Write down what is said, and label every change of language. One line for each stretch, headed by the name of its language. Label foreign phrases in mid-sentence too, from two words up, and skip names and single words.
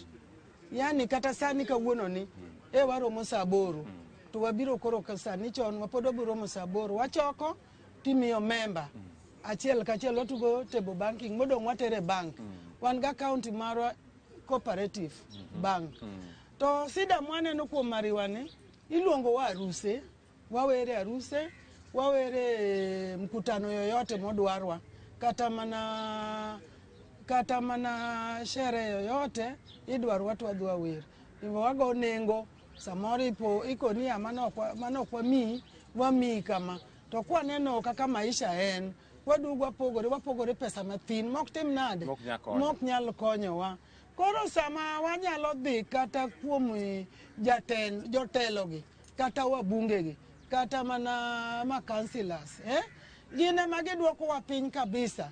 Luo (Kenya and Tanzania): Yani kata sani kawuono ni waromo saa 8 to wabiro koro sani chon wapod wabiro romo saa 8 wachoko timiyo member achiel kachiel watugo
English: table banking
Luo (Kenya and Tanzania): modong' watere bank. Wan ga account marwa
English: cooperative bank.
Luo (Kenya and Tanzania): To sida mwaneno kuom Mariwa ni iluongo wa aruse, wawere aruse, wawere
Swahili: mkutano yoyote
Luo (Kenya and Tanzania): modwarwa, kata mana shere yoyote idwar watu wadhwa wer. Iwo wago nengo samoro ikoni mano kwa wami kama. To kwa neno kaka maisha en, wadugo wapogore pesa mathin, mok tim nade, mok nyalo konyowa. Koro sama wanyalo dhi kata kuom jotelogi, kata wabungegi, kata mana councillors, gine magidwoko wa piny kabisa.